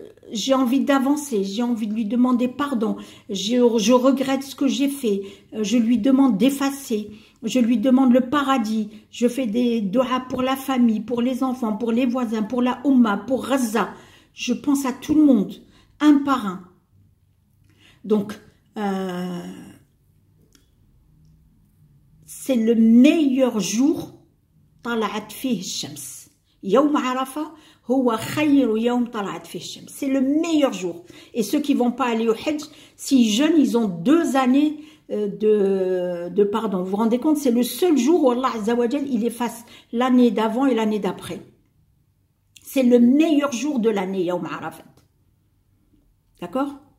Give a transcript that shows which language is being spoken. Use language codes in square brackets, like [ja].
[fr] J'ai envie d'avancer, j'ai envie de lui demander pardon, je regrette ce que j'ai fait, je lui demande d'effacer, je lui demande le paradis, je fais des doigts pour la famille, pour les enfants, pour les voisins, pour la Oumma, pour Gaza. Je pense à tout le monde, un par un. Donc, c'est le meilleur jour, [ar] طلعت فيه الشمس. يوم عرفة هو خير يوم طلعت فيه الشمس. [fr] C'est le meilleur jour. Et ceux qui vont pas aller au Hajj, s'ils jeûnent, ils ont 2 années de pardon. Vous vous rendez compte, c'est le seul jour où Allah Azza wa Jal, il efface l'année d'avant et l'année d'après. C'est le meilleur jour de l'année, Yawm Arafat. D'accord?